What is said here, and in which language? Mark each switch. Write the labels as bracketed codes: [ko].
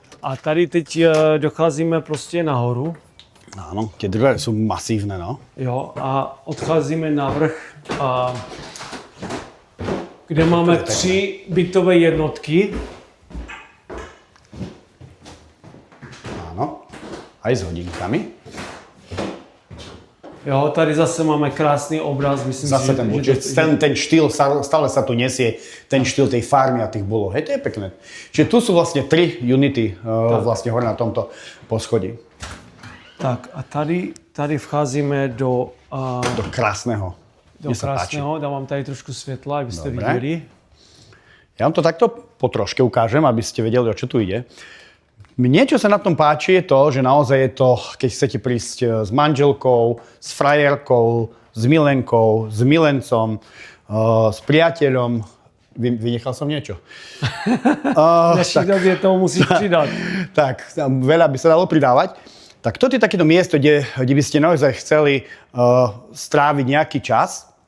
[cs] A tady teď docházíme prostě nahoru. [sk] Áno, tie dvere sú masívne, no. [cs] Jo, a odcházíme na vrch, kde máme 3 bytové jednotky. [sk] Áno, aj s hodinkami. [cs] Jo, tady zase máme krásný obraz, myslím [sk] zase [cs] si, [sk] ten štýl, stále sa tu nesie ten štýl tej farmy a tých bulov. Hej, to je pekné. Čiže tu sú vlastne 3 unity vlastne hore na tomto poschodí. [cs] Tak a tady vcházíme do [sk] krásneho. [cs] Do krásneho, dám vám tady trošku světla, abyste viděli. [sk] Ja vám to takto po troške ukážem, aby ste vedeli, o čo tu ide. Mne, čo sa na tom páči, je to, že naozaj je to, keď chcete prísť s manželkou, s frajerkou, s milenkou, s milencom, s priateľom. Vynechal som niečo? [cs] V dnešní době toho musíš přidat. [sk] Tak, veľa by sa dalo pridávať. Tak toto je takéto miesto, kde by ste naozaj chceli stráviť nejaký čas.